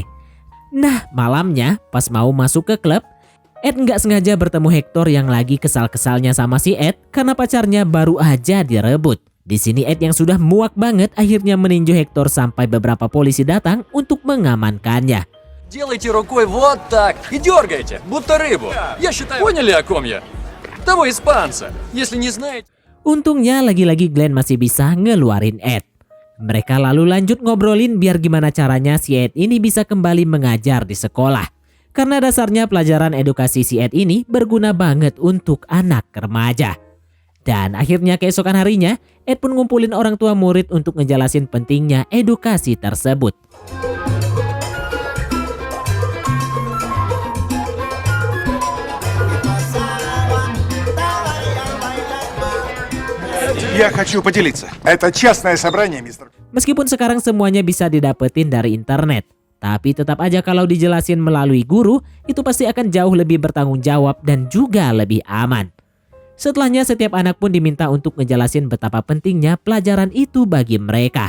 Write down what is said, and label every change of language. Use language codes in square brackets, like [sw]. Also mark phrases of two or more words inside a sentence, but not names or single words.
[id] Nah, malamnya pas mau masuk ke klub, Ed nggak sengaja bertemu Hector yang lagi kesal-kesalnya sama si Ed karena pacarnya baru aja direbut. Di sini Ed yang sudah muak banget akhirnya meninju Hector sampai beberapa polisi datang untuk mengamankannya. [ru] Делайте рукой вот так и дергайте, будто рыбу. Я считаю... Поняли, о ком я? Того испанца. Если не знаете... [id] Untungnya lagi-lagi Glenn masih bisa ngeluarin Ed. Mereka lalu lanjut ngobrolin biar gimana caranya si Ed ini bisa kembali mengajar di sekolah. Karena dasarnya pelajaran edukasi si Ed ini berguna banget untuk anak remaja. Dan akhirnya keesokan harinya, Ed pun ngumpulin orang tua murid untuk ngejelasin pentingnya edukasi tersebut. [ru] Я хочу поделиться. Это частное собрание, мистер. [id] Meskipun sekarang semuanya bisa didapetin dari internet, tapi tetap aja kalau dijelasin melalui guru, itu pasti akan jauh lebih bertanggung jawab dan juga lebih aman. Setelahnya setiap anak pun diminta untuk ngejelasin betapa pentingnya pelajaran itu bagi mereka.